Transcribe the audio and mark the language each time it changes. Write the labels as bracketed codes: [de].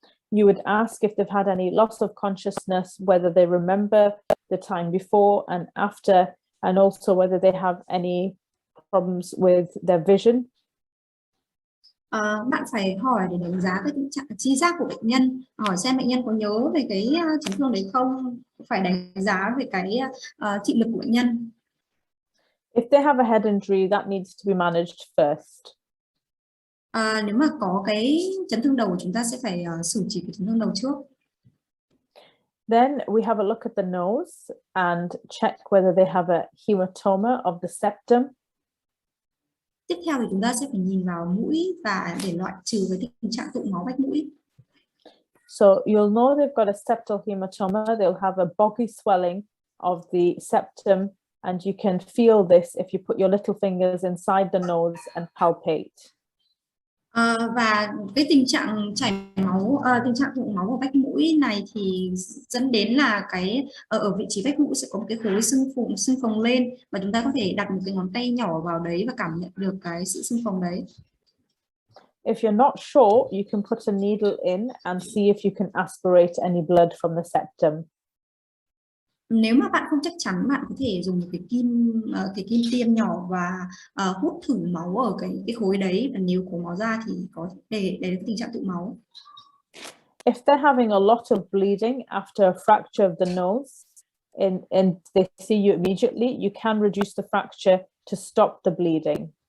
[en] You would ask if they've had any loss of consciousness, whether they remember the time before and after, and also whether they have any problems with their vision. [vi] Bạn phải hỏi để đánh giá cái tình trạng tri giác của bệnh nhân, hỏi xem bệnh nhân có nhớ về cái chấn thương đấy không, phải đánh giá về cái thị lực của bệnh nhân. [en] If they have a head injury, that needs to be managed first. [vi] Nếu mà có cái chấn thương đầu, chúng ta sẽ phải xử trí cái chấn thương đầu trước. [en] Then we have a look at the nose and check whether they have a hematoma of the septum. [vi] Tiếp theo thì chúng ta sẽ phải nhìn vào mũi và để loại trừ cái tình trạng tụ máu vách mũi. [en] So you'll know they've got a septal hematoma. They'll have a boggy swelling of the septum, and you can feel this if you put your little fingers inside the nose and palpate. [vi] Và cái tình trạng chảy máu, tình trạng tụ máu ở vách mũi này thì dẫn đến là cái ở vị trí vách mũi sẽ có một cái khối sưng phồng lên và chúng ta có thể đặt một cái ngón tay nhỏ vào đấy và cảm nhận được cái sự sưng phồng đấy. [en] If you're not sure, you can put a needle in and see if you can aspirate any blood from the septum. [vi] Nếu mà bạn không chắc chắn, bạn có thể dùng một cái kim tiêm nhỏ và hút thử máu ở cái khối đấy, và nếu có máu ra thì có để cái tình trạng tụ máu. [en] If they're having a lot of bleeding after a fracture of the nose and they see you immediately, you can reduce the fracture to stop the bleeding.